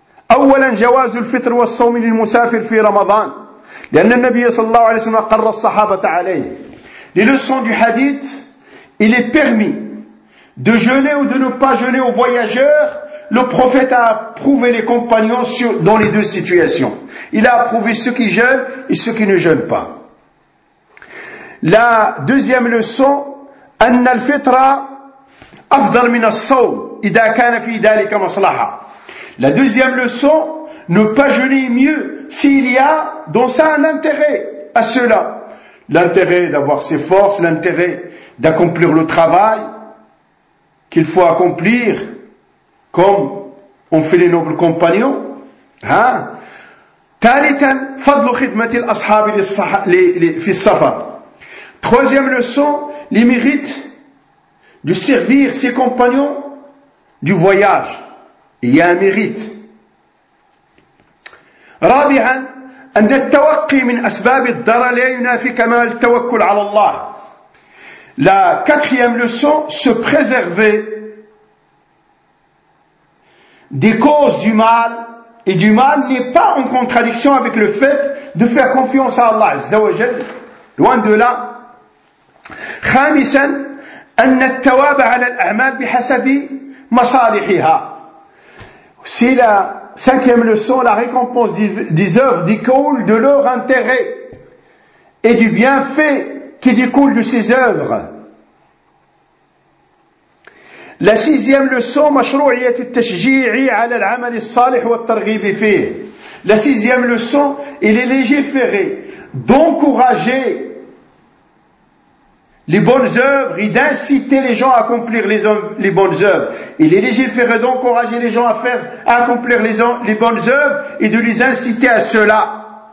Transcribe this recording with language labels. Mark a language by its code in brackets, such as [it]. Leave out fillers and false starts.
[ar] أولا جواز الفطر والصوم للمسافر في رمضان لأن النبي صلى الله عليه وسلم قر الصحابة عليه للصوم [fr] du hadith il est permis de jeûner ou de ne pas jeûner aux voyageurs, le prophète a approuvé les compagnons sur, dans les deux situations. Il a approuvé ceux qui jeûnent et ceux qui ne jeûnent pas. La deuxième leçon, [ar] أن الفطرة أفضل من الصوم إذا كان في ذلك مصلحة. [fr] La deuxième leçon, ne pas jeûner mieux s'il y a dans ça un intérêt à cela. L'intérêt d'avoir ses forces, l'intérêt d'accomplir le travail qu'il faut accomplir, comme ont fait les nobles compagnons. Hein? [ar] ثالثا فضل خدمة الأصحاب في السفر. [fr] Troisième leçon, les mérites de servir ses compagnons du voyage. Il y a un mérite. [ar] رابعا أن التوقي من أسباب الضرر لا ينافي كمال التوكل على الله. [fr] La quatrième leçon, se préserver des causes du mal et du mal n'est pas en contradiction avec le fait de faire confiance à Allah Azza wa Jal. Loin de là. [ar] خامسا أن التواب على الأعمال بحسب مصالحها. [fr] C'est la cinquième leçon, la récompense des œuvres découle de leur intérêt et du bienfait qui découle de ces œuvres. La sixième leçon, [ar] مشروعية التشجيع على العمل الصالح والترغيب فيه. [fr] La sixième leçon, il est légiféré d'encourager les bonnes œuvres et d'inciter les gens à accomplir les bonnes œuvres. Il est légiféré d'encourager les gens à faire, à accomplir les bonnes œuvres et de les inciter à cela.